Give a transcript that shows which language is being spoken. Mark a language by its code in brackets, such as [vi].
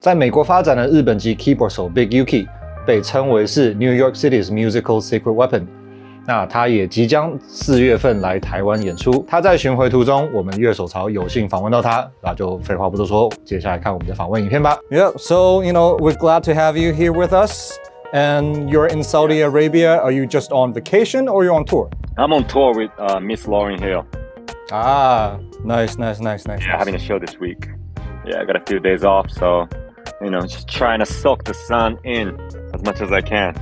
[zh] 在美国发展的日本籍 keyboard 手 Bigyuki 被称为是 [en] New York City's musical secret weapon。 [zh] 那他也即将4月份来台湾演出。他在巡回途中，我们乐手巢有幸访问到他，那就废话不多说，接下来看我们的访问影片吧。 [en] Yeah, so we're glad to have you here with us. And you're in Saudi Arabia. Are you just on vacation or you're on tour? I'm on tour with Miss Lauryn Hill. Ah, nice. Yeah, having a show this week. Yeah, I got a few days off, so just trying to soak the sun in as much as I can.